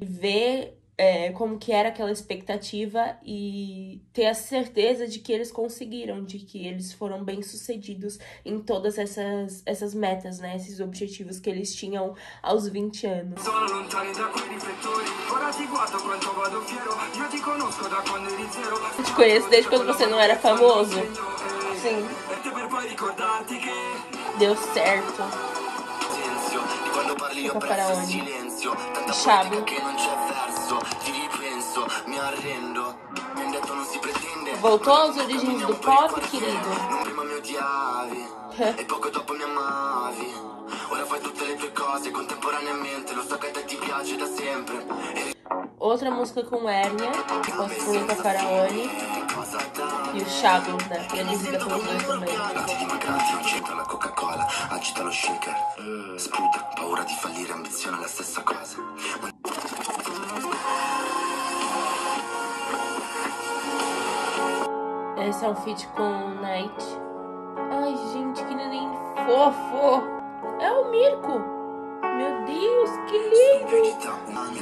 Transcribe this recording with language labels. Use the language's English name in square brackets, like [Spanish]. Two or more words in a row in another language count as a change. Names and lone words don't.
[Portuguese] Ver como que era aquela expectativa e ter a certeza de que eles conseguiram, de que eles foram bem-sucedidos em todas essas metas, né? Esses objetivos que eles tinham aos 20 anos. Eu te conheço desde quando você não era famoso? Sim. Deu certo. Luca Faraone. Chablo. Voltou às origens do pop, querido? Outra música com Hérnia, com Luca Faraone. E o Chablo, né? Produzida pelos dois também. [Italian] Agita lo shaker, sputa, paura di fallire, ambizione è la stessa cosa. [Portuguese] Esse é um feat com Night. Ai, gente, que neném fofo. É o Mirko. Meu Deus, Deus, que lindo!